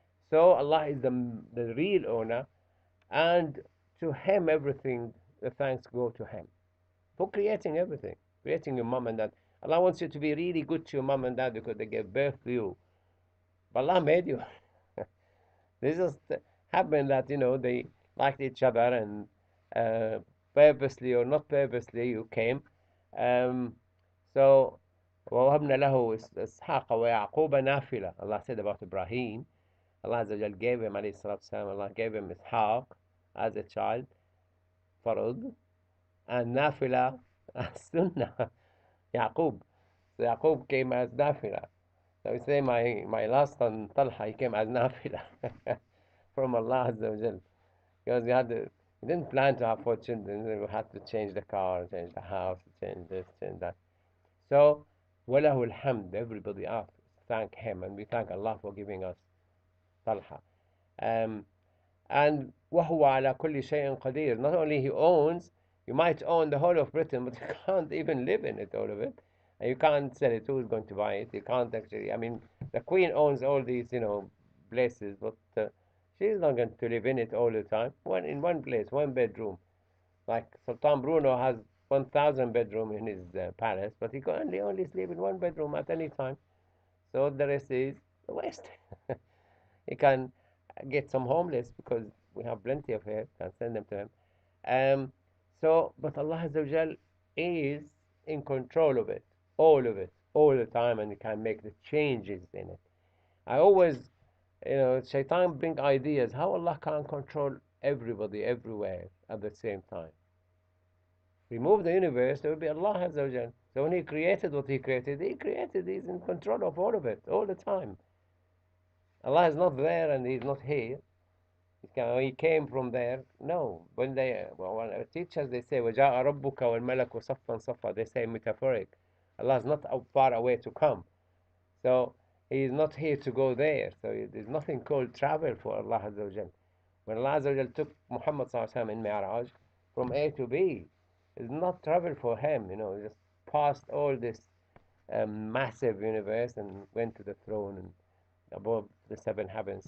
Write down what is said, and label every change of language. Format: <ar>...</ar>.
<en>So Allah is the real owner, and to Him everything, the thanks go to Him for creating everything, creating your mom and dad. Allah wants you to be really good to your mom and dad because they gave birth to you. But Allah made you. This just happened that, they liked each other, and purposely or not purposely you came. Um, so</en> <ar>وَوَهَبْنَا لَهُ إِسْحَاقَ وَيَعْقُوبَ نَافِلَةً.</ar> <en>Allah said about Ibrahim, Allah Azza wa Jal gave him, alayhi salatu wasalam, Allah gave him Ishaq as a child, Farud, and Nafila as Sunnah, Yaqub. So Yaqub came as Nafila. So we say my last son, Talha, he came as Nafila from Allah Azza wa Jal. Because he didn't plan to have 4 children. We had to change the car, change the house, change this, change that. So,</en> <ar>وَلَهُ الْحَمْدِ.</ar> <en>Everybody asks, thank him, and we thank Allah for giving us Talha. And</en> <ar>وَهُوَ عَلَى كُلِّ شَيْءٍ قَدِيرٌ.</ar> <en>Not only he owns, you might own the whole of Britain, but you can't even live in it, all of it. And you can't sell it. Who's going to buy it? You can't actually. I mean, the Queen owns all these, places, but she's not going to live in it all the time. In one place, one bedroom. Like Sultan Bruno has 1,000 bedroom in his palace, but he can only sleep in one bedroom at any time. So the rest is the waste. He can get some homeless because we have plenty of here. Can send them to him. Um, but Allah Azza wa Jal is in control of it, all the time, and He can make the changes in it. I always, Shaitan bring ideas how Allah can control everybody everywhere at the same time. Remove the universe, there will be Allah Azza wa Jal. So when He created what He created, He's in control of all of it, all the time. Allah is not there and He's not here. He came from there. No. When teachers, they say,</en> <ar>وَجَاءَ رَبُّكَ وَالْمَلَكُ صَفًّا صَفًّا.</ar> <en>They say metaphoric. Allah is not far away to come. So He is not here to go there. So there's nothing called travel for Allah Azza wa Jal. When Allah Azza wa Jal took Muhammad Sallallahu Alaihi Wasallam in Mi'raj from A to B, it's not travel for Him. He just passed all this massive universe and went to the throne and above the 7 heavens.</en>